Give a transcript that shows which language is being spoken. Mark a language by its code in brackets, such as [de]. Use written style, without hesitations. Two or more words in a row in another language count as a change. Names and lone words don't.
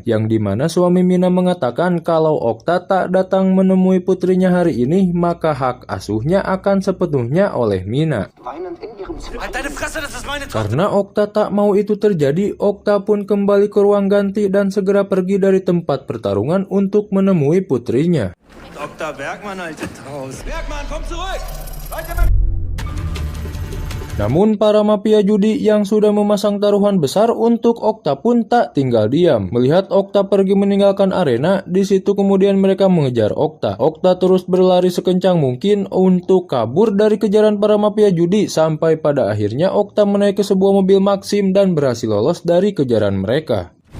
[id] Yang dimana suami Mina mengatakan kalau Okta tak datang menemui putrinya hari ini, maka hak asuhnya akan sepenuhnya oleh Mina. Karena Okta tak mau itu terjadi, Okta pun kembali ke ruang ganti dan segera pergi dari tempat pertarungan untuk menemui putrinya. [de] Dr. Bergmann, alte Traus. Bergmann, komm zurück! [id] Namun para mafia judi yang sudah memasang taruhan besar untuk Okta pun tak tinggal diam. Melihat Okta pergi meninggalkan arena, di situ kemudian mereka mengejar Okta. Okta terus berlari sekencang mungkin untuk kabur dari kejaran para mafia judi sampai pada akhirnya Okta menaiki sebuah mobil Maxim dan berhasil lolos dari kejaran mereka.